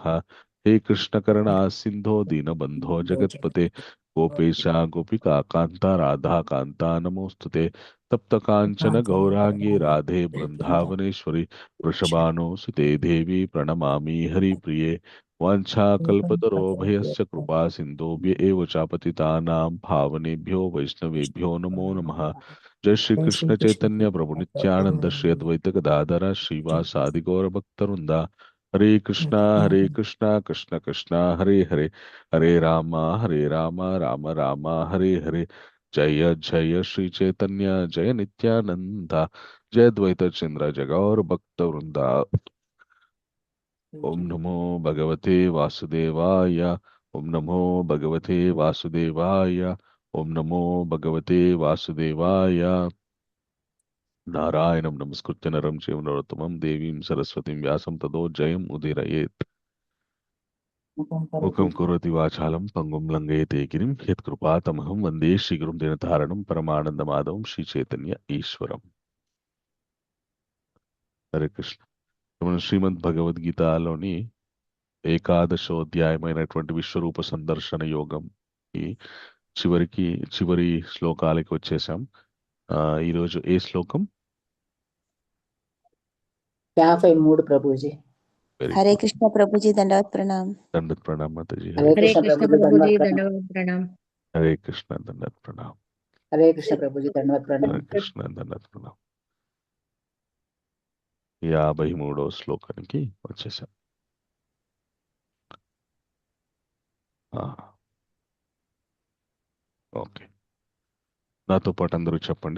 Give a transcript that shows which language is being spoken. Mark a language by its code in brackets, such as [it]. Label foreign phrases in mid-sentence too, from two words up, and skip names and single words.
[sa] హే కృష్ణ కరుణా సింధో దీనబంధో జగత్పతే గోపేశ గోపికా కాంత రాధా కాంత నమోస్తుతే. తప్త కాంచన గౌరాంగి రాధే బృందావనేశ్వరి వృషభానుసుతే దేవి ప్రణమామి హరిప్రిये. వాంఛాకల్పతరోభయస్య కృపా సింధోభ్య एव च पतितानां पावनेभ्यो वैष्णवेभ्यो नमो नमः. जय श्री कृष्ण चैतन्य प्रभु नित्यानंद श्री अद्वैत गदाधर श्रीवासादि गौर भक्तवृंदा. हरे कृष्णा कृष्ण कृष्ण हरे हरे, हरे राम राम राम हरे हरे. जय जय श्री चैतन्य जय नित्यानंद जय द्वैत चंद्र जगौर भक्त वृंदा. ओम नमो भगवते वासुदेवाय. ओम नमो भगवते वासुदेवाय. ओम नमो भगवते वासुदेवाय. नारायणं नमस्कृत्य नरं चैव नरोत्तमं देवीं सरस्वतीं व्यासं ततो जयम् उदीरयेत्. मुखं करोति वाचालं पंगुं लङ्घयते गिरिं यत्कृपातमहं वन्दे श्रीगुरुं दीनतारणं परमानन्दमाधवं श्रीचैतन्य ఈశ్వరం. [hi] హరే కృష్ణ. [te] మనం శ్రీమద్ భగవద్గీతలోని ఏకాదశోధ్యాయమైనటువంటి విశ్వరూప సందర్శన యోగం ఈ చివరి శ్లోకాలకి వచ్చేసాం. ఈరోజు ఏ శ్లోకం? 53 ప్రభుజీ. [hi] हरे कृष्ण प्रभु जी दंडवत प्रणाम। दंडत प्रणाम माताजी. हरे कृष्ण प्रभुजी दंडवत ప్రణామ్. हरे कृष्ण दंडत प्रणाम. हरे कृष्ण प्रभुजी दंडवत प्रणाम. हरे कृष्ण दंडत प्रणाम. [te] 53వ శ్లోకానికి వచ్చేసాం. ఓకే, నాతో పాటు అందరూ చెప్పండి.